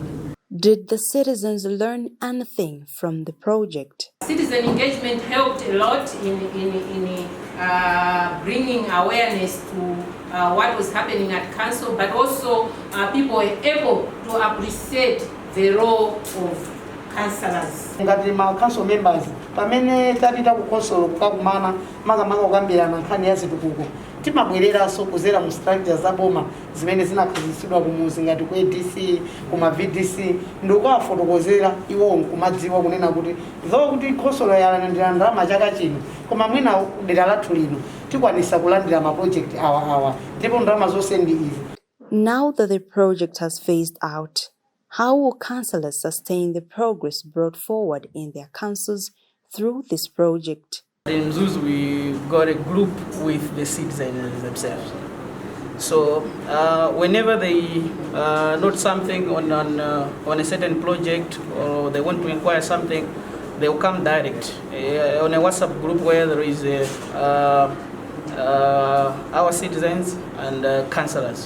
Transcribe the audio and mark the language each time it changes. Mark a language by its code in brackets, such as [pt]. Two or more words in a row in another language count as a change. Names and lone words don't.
[en] Did the citizens learn anything from the project? Citizen engagement helped a lot in bringing awareness to what was happening at council, but also people were able to appreciate the role of councillors. [ny] Ngati ma [en] council members [ny] pamene tapita ku council kukakumana makamaka kukambirana nkhani ya zitukuko timabwereranso kuzera mu structure za boma zimene zinakhazikitsidwa kumuzi ngati ku ADC kuma VDC ndikuwafotokozera iwo nkumadziwa kunena kuti though kuti council yalandira ndalama chaka chino koma mwina dera lathu lino tikwanisa kulandira ma project awa ndipo ndalama zonse ndi izi. [en] Now that the project has phased out, how will councillors sustain the progress brought forward in their councils through this project? In Zuz, we got a group with the citizens themselves. So whenever they note something on a certain project, or they want to inquire something, they will come direct on a WhatsApp group where there is our citizens and councillors.